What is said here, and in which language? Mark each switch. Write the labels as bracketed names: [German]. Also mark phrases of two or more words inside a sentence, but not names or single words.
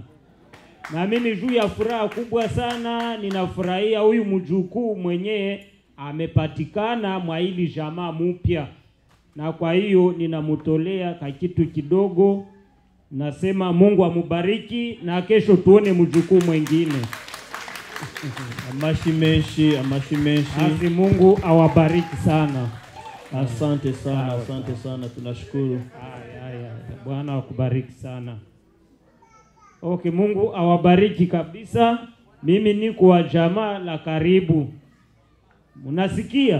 [Swahili] Na mimi juu ya furaha kubwa sana, ninafurahia huyu mjukuu mwenyewe amepatikana mwa hili jamaa mpya. Na kwa hiyo ninamutolea kitu kidogo. Nasema Mungu amubariki, na kesho tuone mjukuu mwingine. [Kinyarwanda] Amashyi menshi, amashyi menshi. [Swahili] Basi Mungu awabariki sana. Asante sana, asante sana, tunashukuru. Bwana akubariki sana. Okay, Mungu awabariki kabisa. Mimi niko wa jamaa la karibu. Munasikia?